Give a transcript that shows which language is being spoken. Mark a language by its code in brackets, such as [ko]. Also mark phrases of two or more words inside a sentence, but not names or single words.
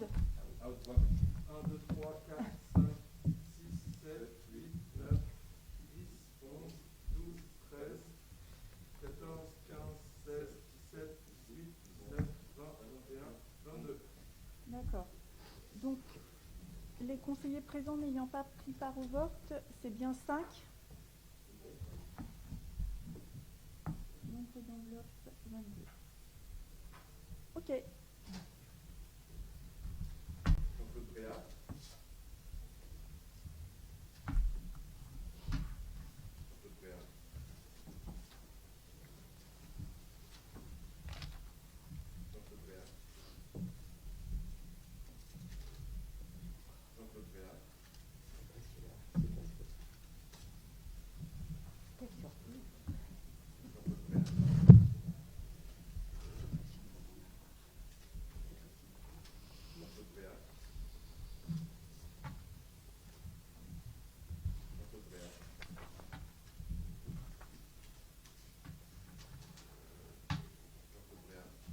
[fr] 1, 2, 3, 4, 5, 6, 7, 8, 9, 10, 11, 12, 13, 14, 15, 16, 17, 18, 19, 20, 21, 22. D'accord. Donc, les conseillers présents n'ayant pas pris part au vote, c'est bien 5. Nombre d'enveloppes. 22. Ok. Jean-Claude Bréard. Jean-Claude Bréard. Jean-Claude Bréard. Jean-Claude Bréard. Quelle surprise. Jean-Claude Bréard. Jean-Claude Bréard. Jean-Claude Bréard. Jean-Claude Bréard.